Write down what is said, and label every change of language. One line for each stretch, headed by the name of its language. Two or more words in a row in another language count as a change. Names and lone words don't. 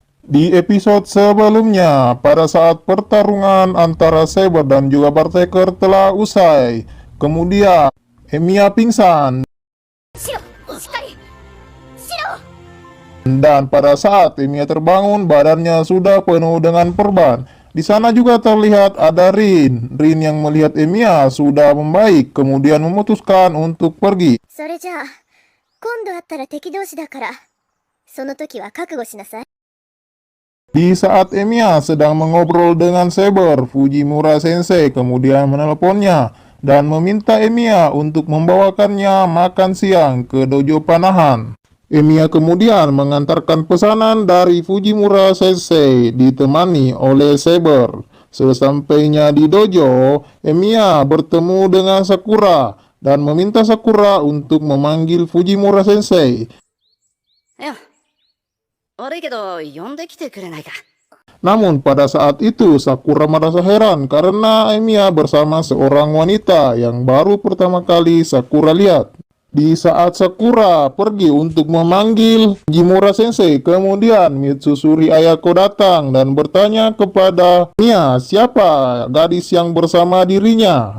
Indonesian: Di episode sebelumnya, pada saat pertarungan antara Saber dan juga Bartaker telah usai, kemudian Emiya pingsan, dan pada saat Emiya terbangun, badannya sudah penuh dengan perban. Di sana juga terlihat ada Rin. Rin yang melihat Emiya sudah membaik, kemudian memutuskan untuk pergi.
Japanese: それじゃあ、今度会ったら敵同士だから、その時は覚悟しなさい。
Indonesian: Di saat Emiya sedang mengobrol dengan Saber, Fujimura Sensei kemudian menelponnya dan meminta Emiya untuk membawakannya makan siang ke dojo panahan. Emiya kemudian mengantarkan pesanan dari Fujimura Sensei ditemani oleh Saber. Sesampainya di dojo, Emiya bertemu dengan Sakura dan meminta Sakura untuk memanggil Fujimura Sensei.
Japanese: いや、悪いけど呼んできてくれないか。
Indonesian: Namun pada saat itu Sakura merasa heran karena Emiya bersama seorang wanita yang baru pertama kali Sakura lihat. Di saat Sakura pergi untuk memanggil Fujimura Sensei, kemudian Mitsusuri Ayako datang dan bertanya kepada Emiya siapa gadis yang bersama dirinya.